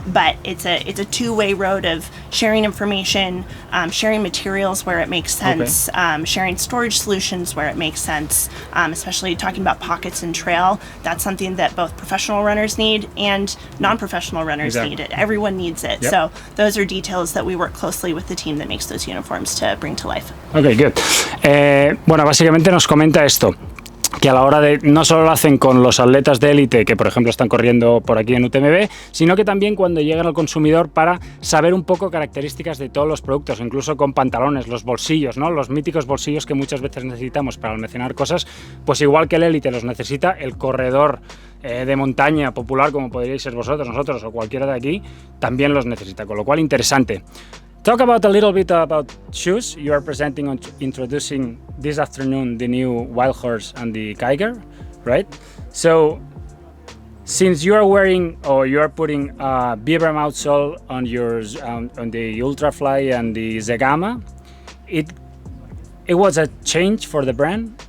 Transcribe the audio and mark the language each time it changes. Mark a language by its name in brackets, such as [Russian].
[English] But it's a two-way road of sharing information, sharing materials where it makes sense, sharing storage solutions where it makes sense, especially talking about pockets and trail. That's something that both professional runners need and non-professional runners Exactly. need it. Everyone needs it. Yep. So those are details that we work closely with the team that makes those uniforms to bring to life. Ok, good. [Spanish] Bueno, básicamente nos comenta esto, que a la hora de, no solo lo hacen con los atletas de élite que por ejemplo están corriendo por aquí en UTMB, sino que también cuando llegan al consumidor para saber un poco características de todos los productos, incluso con pantalones, los bolsillos, ¿no? Los míticos bolsillos que muchas veces necesitamos para almacenar cosas, pues igual que el élite los necesita, el corredor de montaña popular como podríais ser vosotros, nosotros o cualquiera de aquí, también los necesita, con lo cual interesante. [English] Talk about a little bit about shoes. You are presenting on introducing this afternoon the new Wild Horse and the Kiger, right? So, since you are wearing or you are putting Vibram outsole on yours on the Ultrafly and the Zegama, it was a change for the brand.